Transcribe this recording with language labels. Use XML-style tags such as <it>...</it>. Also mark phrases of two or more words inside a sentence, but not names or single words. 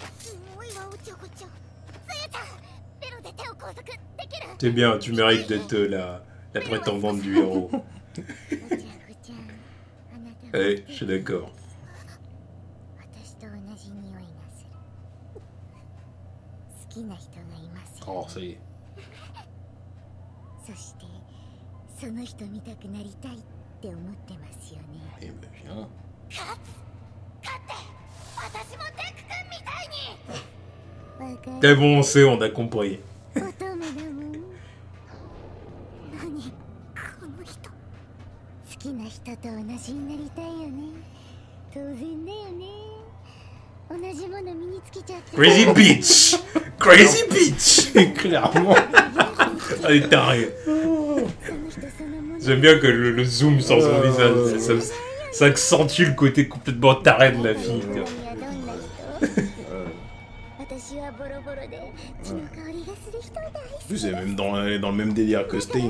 <fr>C'est bien, tu mérites d'être la prétendante du héros. Ouais, je suis d'accord. Oh, ça y est.</fr> <ja>そしてその人見たくなりたいって思ってますよね。</ja> <fr>Eh ben, viens.</fr> <ja>勝って私もデク君みたいに。わかる。</ja> <fr>C'est bon, on sait, on a compris.</fr> <ja>乙女だもん。何この人。好きな人と同じになりたいよね。当然だよね。同じもの身につけちゃって。</ja> <en>Crazy bitch. Crazy bitch.</en> <fr>Clairement. Elle est tarée. J'aime bien que le zoom sur son visage, ça accentue le côté complètement taré de la fille. En plus, elle est même dans le même délire que Stein.</fr>